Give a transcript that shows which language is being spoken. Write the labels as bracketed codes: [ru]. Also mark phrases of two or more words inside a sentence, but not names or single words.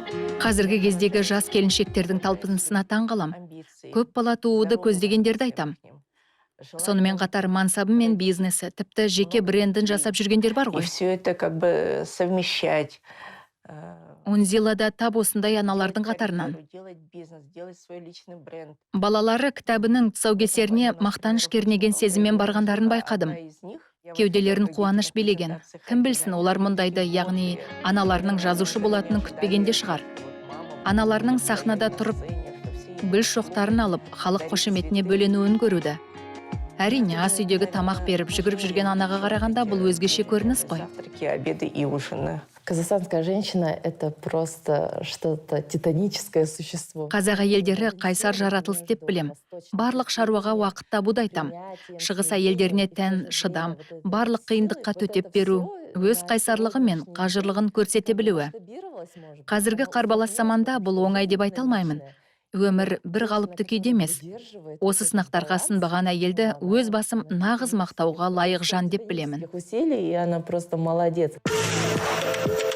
[kk] Қазіргі кездегі жас келіншектердің талпынысына таң қалам. Көп бала тууды көздегендерді айтам. Сонымен қатар мансабы мен бизнесі, тіпті жеке брендін жасап жүргендер бар И ғой. [ru] все это как бы совмещать. [kk] Унзилада тап осындай аналардың қатарынан. [ru] Делать бизнес, делать свой личный бренд. [kk] Балалары кітабының тұсаукесеріне мақтаныш кернеген сезіммен барғандарын байқадым. [ru] Одна из них, я [kk] Кеуделерін қуаныш билеген. Кім білсін, олар мұндайды, яғни аналарының жазушы болатынын күтпегенде шығар. Аналарының сахнада тұрып, гүл шоқтарын алып, халық қошеметіне бөленуін көруді. Әрине, ас үйдегі тамақ беріп, жүгіріп жүрген анаға қарағанда бұл өзгеше көрініс қой. [ru] завтраки, обеды и ужины. Казахстанская женщина — это просто что-то титаническое существо. [kk] Қазақ әйелдері қайсар жаратылыс деп білем. Барлық шаруаға уақыт табуды айтам. Шығыс әйелдеріне тән шыдам, барлық қиындыққа төтеп беру, өз қайсарлығы мен қажырлығын көрсете білуі. Қазіргі қарбалас заманда бұл оңай деп айта алмаймын. Өмір бір қалыпты күйде емес. Осы сынақтарға сынбаған әйелді өз басым нағыз мақтауға лайық жан деп білемін. [ru] Усилий, и она просто молодец.